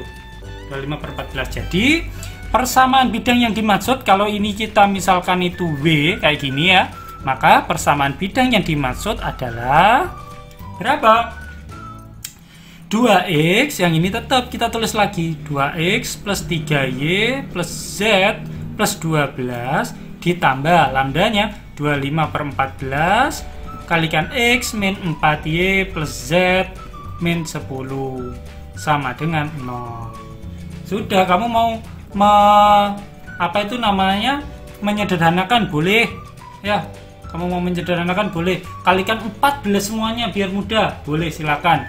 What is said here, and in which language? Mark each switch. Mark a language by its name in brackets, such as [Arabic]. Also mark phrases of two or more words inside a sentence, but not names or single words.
[Indonesian] 25 per 14. Jadi persamaan bidang yang dimaksud kalau ini kita misalkan itu W kayak gini ya, maka persamaan bidang yang dimaksud adalah berapa? 2x, yang ini tetap kita tulis lagi 2x plus 3y plus z plus 12 ditambah lambdanya 25 per 14 kalikan x min 4y plus z min 10 sama dengan 0. Sudah, kamu mau apa itu namanya, menyederhanakan boleh ya, kamu mau menyederhanakan boleh, kalikan 14 semuanya biar mudah, boleh silakan.